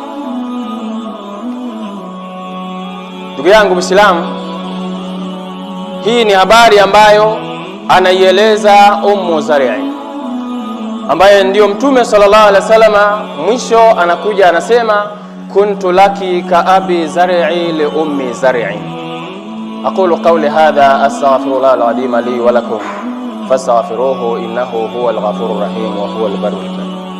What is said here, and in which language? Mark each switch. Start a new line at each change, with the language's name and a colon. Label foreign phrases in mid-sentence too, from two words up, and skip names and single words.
Swahili: Ndugu yangu Muislamu, hii ni habari ambayo anaieleza Ummu Zar'i, ambaye ndiyo Mtume
Arabic: صلى الله عليه وسلم
Swahili: mwisho anakuja anasema,
Arabic: كنت لك كأبي Zar'i لأم Zar'i. أقول قولي هذا أستغفر الله العظيم لي ولكم فاستغفروه إنه هو الغفور الرحيم وهو البر الكريم.